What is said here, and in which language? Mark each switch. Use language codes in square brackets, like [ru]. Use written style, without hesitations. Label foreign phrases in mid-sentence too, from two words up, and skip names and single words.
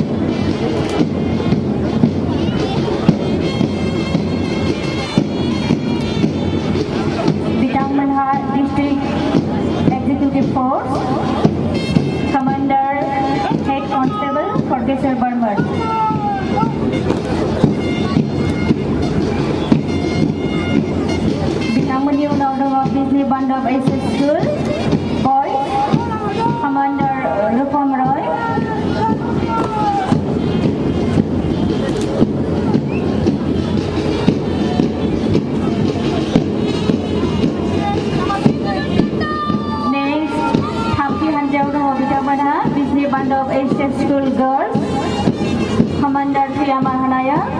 [brx] बिथांमोनहा [en] District Executive Force Commander Head Constable [brx] Khorgeswar Burman. बिथांमोननि उनाव दङ बिजनी बान्धव [en] SS School Boys Commander [brx] Rupam Roy. Next, थामथि हानजायाव दङ बिथांमोनहा बिजनी बान्धव [en] SS School Girls Commander [brx] Priyama Hanaya.